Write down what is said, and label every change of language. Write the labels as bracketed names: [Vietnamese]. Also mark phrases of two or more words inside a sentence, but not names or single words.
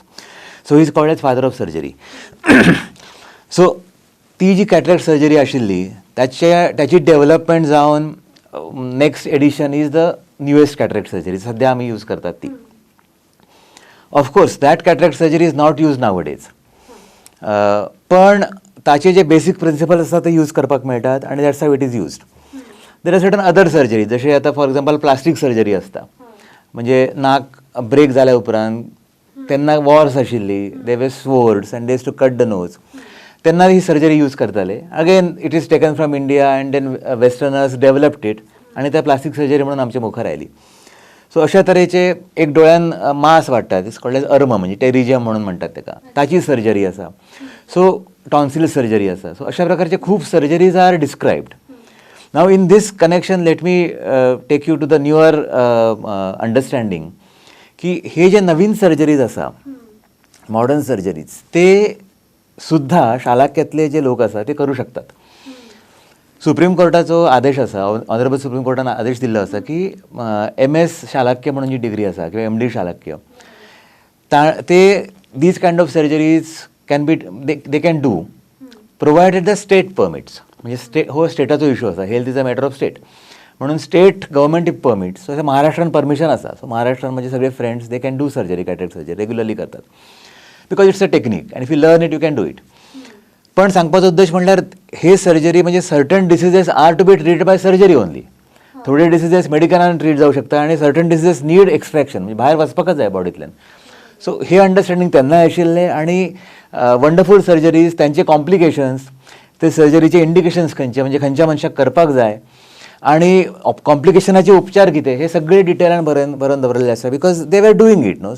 [English] So he is called as father of surgery. सो [Konkani] ती जी [English] cataract surgery [Konkani] आशिल्ली त्याची [English] development जावन next edition is the newest cataract surgery. [Konkani] सध्या आमी यूज करतात ती. [English] Of course that cataract surgery is not use nowadays. [Konkani] पण ताचे जे [English] basic principle [Konkani] आसता ते यूज करपाक मेळटात आनी [English] that's how it is used. There are certain other surgery, [Konkani] जशें आतां [English] for example plastic surgery [Konkani] आसता, म्हणजे नाक [English] ब्रेक [Konkani] जाल्या उपरांत तेन्ना [English] वॉर्स आशिल्ली, they way swords and days to cut the nose, [Konkani] तेन्ना ही [English] surgery use करताले. Again it is taken from India and then westerners developed it [Konkani] आनी त्या [English] plastic surgery [Konkani] म्हणून आमच्या मुखार आयली. सो अशा तरेचे एक डोळ्यान मांस वाडटा, [English] it's called as arm, [Konkani] म्हणजे टेरिजियम म्हणून म्हणटात ताका, ताची सर्जरी आसा. सो [English] tonsil surgery [Konkani] आसा. सो अशा प्रकारचे खूब [English] surgeries are described. Now in this connection let me take you to the newer understanding [Konkani] की हे जे नवीन सर्जरीज आसा, [English] modern surgeries, [Konkani] ते सुद्धा शालाक्यातले जे लोक आसा ते करू शकतात. सुप्रीम कोर्टाचो आदेश आसा, ऑनरेबल सुप्रीम कोर्टान आदेश दिल्लो आसा की MS शालाक्य म्हणून जी डिग्री आसा किंवा MD शालाक्य, ते [English] these kind of surgeries can be they can do provided the state permits. [Konkani] म्हणजे हो स्टेटाचो [English] इश्यू आसा, health is a matter of state म्हणून state government if permits. [Konkani] सो महाराष्ट्रान परमिशन आसा. [English] सो [Konkani] महाराष्ट्रान म्हणजे सगळे [English] friends they can do surgery, cataract surgery regularly करतात, Because it's a technique and if you learn it you can do it. [Konkani] पण सांगपाचो उद्देश म्हणल्यार हे सर्जरी म्हणजे [English] certain diseases are to be treated by surgery only. [Konkani] थोडे डिसिजेस मेडिकलान ट्रीट जावं शकता आनी [English] certain diseases need extraction, [Konkani] म्हणजे भायर वचपाकच जाय बॉडींतल्यान. सो हे अंडरस्टँडींग तेन्नाय आशिल्लें आनी [English] wonderful surgeries, [Konkani] तांचे कॉम्प्लिकेशन्स, ते सर्जरीचे इंडिकेशन्स खंयचे, म्हणजे खंयच्या मनशाक करपाक जाय आनी कॉम्प्लिकेशनाचे उपचार कितें, हे सगळे डिटेलान बरोवन दवरलेले आसा, [English] because they were doing it [Konkani] न्हू.